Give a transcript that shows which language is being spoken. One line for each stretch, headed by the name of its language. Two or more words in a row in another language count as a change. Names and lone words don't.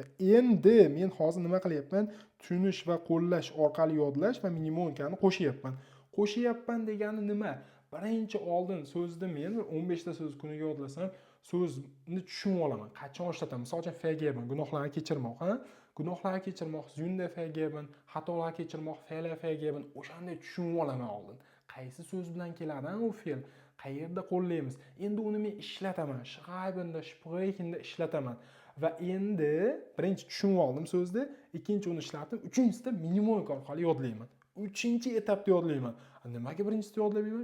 Uzbek: Endi men hozir nima qilyapman? Tushunish va qo'llash orqali yodlash va mnemonikani qo'shyapman. Qo'shyapman degani nima? Birinchi oldin so'zni men 15 ta so'z kuniga yodlasam, so'zni tushunib olaman. Qachon ishlataman? Misol uchun vergeben, gunohlarni kechirmoq, Gunohlarni kechirmoq,
German: Sünde vergeben,
Uzbek: xatolar kechirmoq,
German: Fehler vergeben,
Uzbek: o'shanday tushunib olaman oldin. Qaysi so'z bilan keladi u fe'l? Qayerda qo'llaymiz? Endi uni men ishlataman. Schreibenda, sprechenda ishlataman. Va endi birinchi tushunib oldim so'zni, ikkinchi uni ishlatib, uchinchisida mnemonika orqali yodlayman. Uchinchi etapda yodlayman. Nimaga birinchisida yodlamayman?